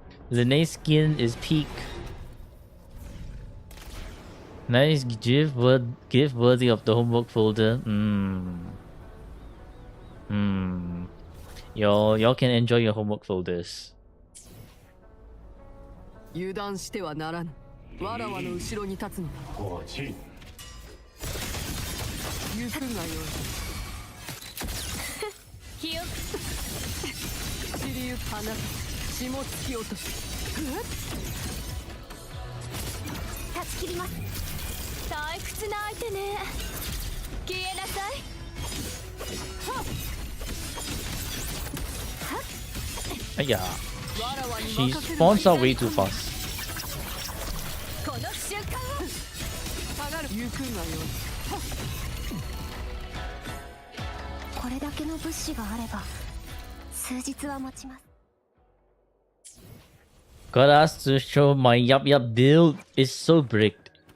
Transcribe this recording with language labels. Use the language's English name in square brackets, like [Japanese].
[English] Linnea's skin is peak. Nice gift worthy of the homework folder. Y'all can enjoy your homework folders. [Japanese] 油断してはならぬ。わらわの後ろに立つのだ。行くがよい。気を散りゆく花と霜突き落とし。断ち切ります。退屈な相手ね。消えなさい。 [English] Yeah, she spawns out way too fast. [Japanese] この瞬間を下がる。行くがよい。これだけの物資があれば数日は持ちます。 [English] Got asked to show my yup build is so bricked.